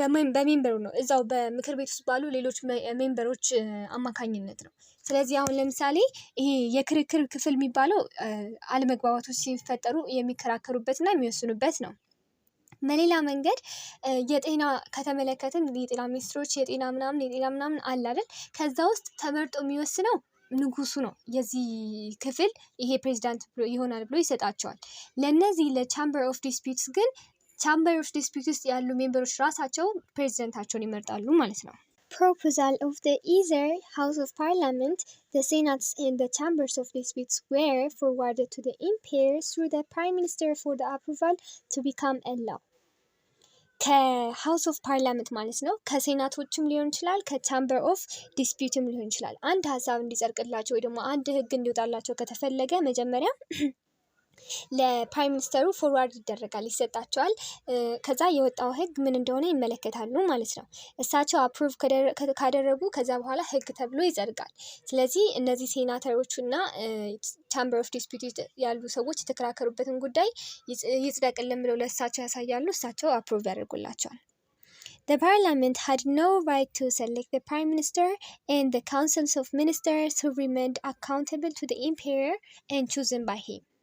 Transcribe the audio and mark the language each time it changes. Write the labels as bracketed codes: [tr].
[am] በሜምበሩ ነው፣ እዛው በምክር ቤት ውስጥ ባሉ ሌሎች ሜምበሮች አማካኝነት ነው። ስለዚህ አሁን ለምሳሌ ይሄ የክርክር ክፍል የሚባለው አለመግባባቶች ሲፈጠሩ የሚከራከሩበትና የሚወስኑበት ነው። በሌላ መንገድ የጤና ከተመለከትን የጤና ሚኒስትሮች የጤና ምናምን አለ አይደል? ከዛ ውስጥ ተመርጦ የሚወስነው ንጉሱ ነው። የዚህ ክፍል ይሄ ፕሬዚዳንት ይሆናል ብሎ ይሰጣቸዋል። ለነዚህ ለቻምበር ኦፍ ዲስፒትስ ግን ቻምበር ኦፍ ዲስፒት ውስጥ ያሉ ሜምበሮች ራሳቸው ፕሬዚደንታቸውን ይመርጣሉ ማለት ነው። [en] Proposal of the either House of Parliament, the Senates and the Chambers of Disputes were forwarded to the Emperor through the Prime Minister for the approval to become a law. [am] ከሃውስ ኦፍ ፓርላመንት ማለት ነው። ከሴናቶችም ሊሆን ይችላል፣ ከቻምበር ኦፍ ዲስፒትም ሊሆን ይችላል። አንድ ሀሳብ እንዲጸድቅላቸው ወይ ደግሞ አንድ ህግ እንዲወጣላቸው ከተፈለገ መጀመሪያ ለፕራይም ሚኒስተሩ ፎርዋርድ ይደረጋል፣ ይሰጣቸዋል። ከዛ የወጣው ህግ ምን እንደሆነ ይመለከታሉ ማለት ነው። እሳቸው አፕሩቭ ካደረጉ ከዛ በኋላ ህግ ተብሎ ይጸድቃል። ስለዚህ እነዚህ ሴናተሮቹ እና ቻምበር ኦፍ ዲስፒት ያሉ ሰዎች የተከራከሩበትን ጉዳይ ይጽደቅልን ብለው ለእሳቸው ያሳያሉ፣ እሳቸው አፕሩቭ ያደርጉላቸዋል። [en] The parliament had no right to select the prime minister and the councils of ministers who remained accountable to the emperor and chosen by him.